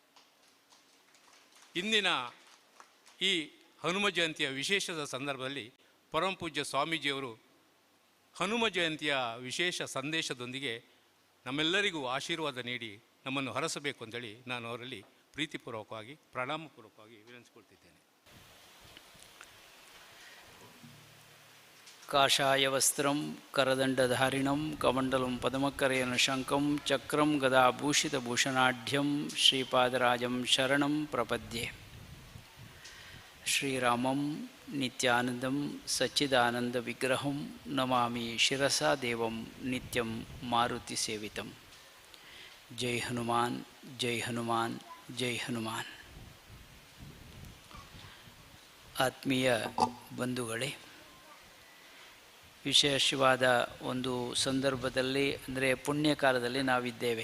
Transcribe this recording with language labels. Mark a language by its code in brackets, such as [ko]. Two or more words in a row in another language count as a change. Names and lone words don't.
[kn] ಇಂದಿನ ಈ ಹನುಮ ಜಯಂತಿಯ ವಿಶೇಷದ ಸಂದರ್ಭದಲ್ಲಿ ಪರಮಪೂಜ್ಯ ಸ್ವಾಮೀಜಿಯವರು ಹನುಮ ಜಯಂತಿಯ ವಿಶೇಷ ಸಂದೇಶದೊಂದಿಗೆ ನಮ್ಮೆಲ್ಲರಿಗೂ ಆಶೀರ್ವಾದ ನೀಡಿ ನಮ್ಮನ್ನು ಹರಸಬೇಕು ಅಂತೇಳಿ ನಾನು ಅವರಲ್ಲಿ ಪ್ರೀತಿಪೂರ್ವಕವಾಗಿ ಪ್ರಣಾಮಪೂರ್ವಕವಾಗಿ ವಿನಂತಿಸಿಕೊಳ್ತಿದ್ದೇನೆ. [sa] ಕಾಷಾಯ ವಸ್ತ್ರಂ ಕರದಂಡಧಾರಿಣಂ ಕಮಂಡಲಂ ಪದಮಕರೇಣ ಶಂಕಂ ಚಕ್ರಂ ಗದಾಭೂಷಿತಭೂಷಣಾಢ್ಯಂ ಶ್ರೀಪಾದರಾಜಂ ಶರಣಂ ಪ್ರಪದ್ಯೆ. ಶ್ರೀರಾಮಂ ನಿತ್ಯಾನಂದಂ ಸಚ್ಚಿದಾನಂದ ವಿಗ್ರಹಂ ನಮಾಮಿ ಶಿರಸಾ ದೇವಂ ನಿತ್ಯಂ ಮಾರುತಿ ಸೇವಿತಂ. [kn] ಜೈ ಹನುಮಾನ್, ಜೈ ಹನುಮಾನ್, ಜೈ ಹನುಮಾನ್. ಆತ್ಮೀಯ ಬಂಧುಗಳೇ, ವಿಶೇಷವಾದ ಒಂದು ಸಂದರ್ಭದಲ್ಲಿ, ಅಂದರೆ ಪುಣ್ಯಕಾಲದಲ್ಲಿ ನಾವಿದ್ದೇವೆ.